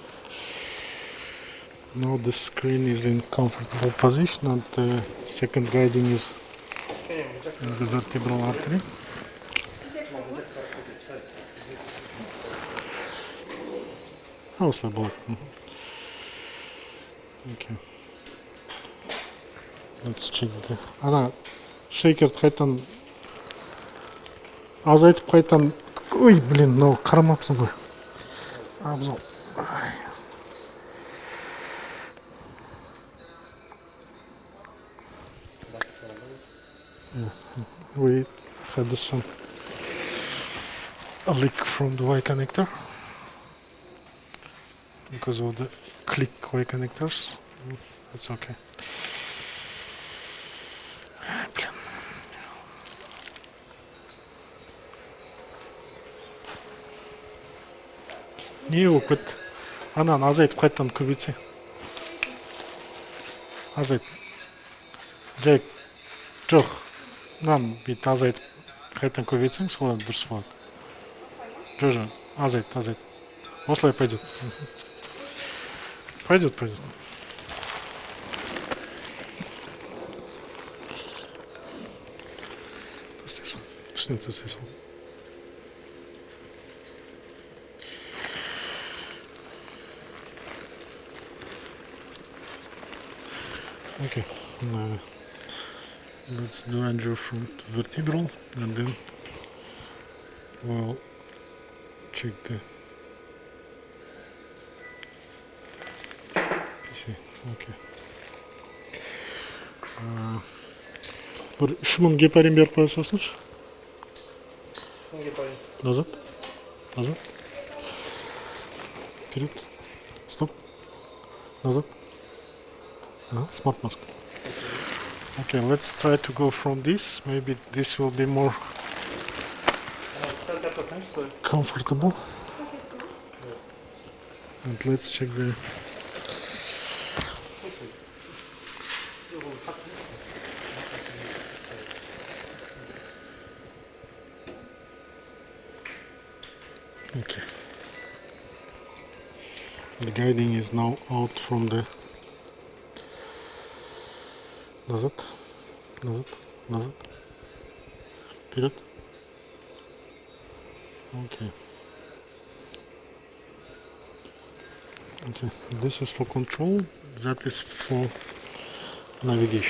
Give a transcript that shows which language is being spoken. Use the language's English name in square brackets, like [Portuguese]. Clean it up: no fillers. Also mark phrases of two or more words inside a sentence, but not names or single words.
[English] Now the screen is in comfortable position and the second guiding is in the vertebral artery. [Kazakh] Осылай болады. [English] Okay. Let's check the... [Kazakh] Ана шейкерді қайтан азайтып қайтан... Ой, блин, мынау қарамапсың ғой. Абзал. [English] We had some a leak from the Y connector because of the click Y connectors. It's okay. [Russian] Не опыт. [Kazakh] Анан азайтып қайтадан көбейтсе. Азайт. Жай. Жоқ. Мынаны бүйтіп азайтып қайтадан көбейтсең, солай дұрыс болады. Жоқ, азайт. Осылай пойдет. Пойдет. Ішіне төсейсің. [English] Okay, now let's do angio from vertebral and then we'll check the PC. [Kazakh] Okay. Bir 3000 гепарин беріп қоя салсыншы. [Russian] Назад. Вперед. Стоп. Назад. [English] Smart mask. Okay, let's try to go from this. Maybe this will be more comfortable. And let's check the... Okay. The guiding is now out from the... [Russian] Назад. Вперед. [English] Okay. This is for control, that is for navigation.